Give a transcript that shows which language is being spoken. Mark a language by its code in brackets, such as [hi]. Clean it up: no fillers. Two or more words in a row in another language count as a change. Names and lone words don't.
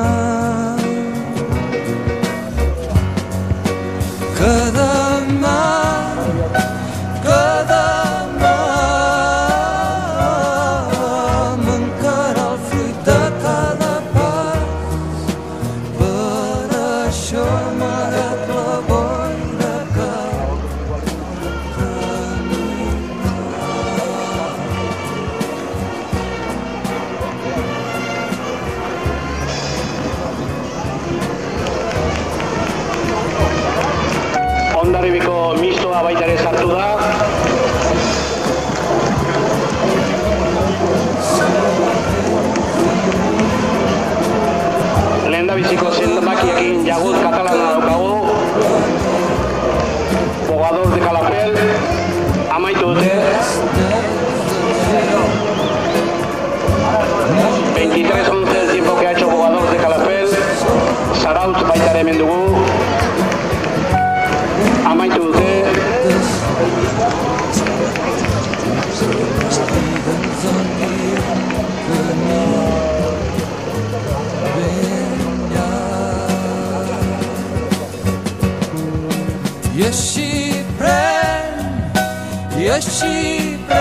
[ca] Que demà mancarà el fruit de cada pas, per això malgrat la boira cau [eu] Hondarribiko mistoa baita ere sartu da. Lehendabiziko zenbakiekin jagut katalana daukagu. Bogador de Calafell, amaitu dute. [es] 23-11 el tiempo que ha hecho Bogador de Calafell. [eu] Zarautz baita ere hemen dugu. Amaitu dute. [ca] I així pren, i així